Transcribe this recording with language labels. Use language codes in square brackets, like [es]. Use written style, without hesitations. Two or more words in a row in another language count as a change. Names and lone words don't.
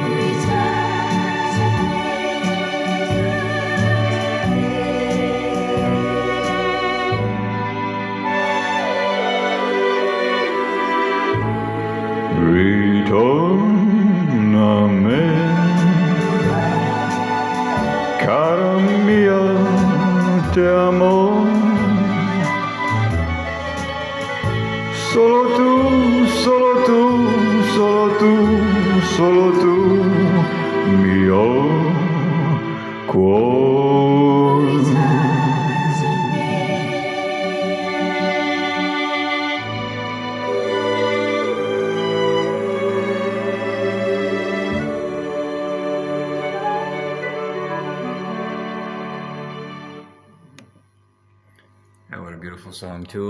[it] Ritorname, cara mia, [es] te amo. Solo tú, solo tú, solo tú, solo tú, [it] mio cuore. [en] What a beautiful song too.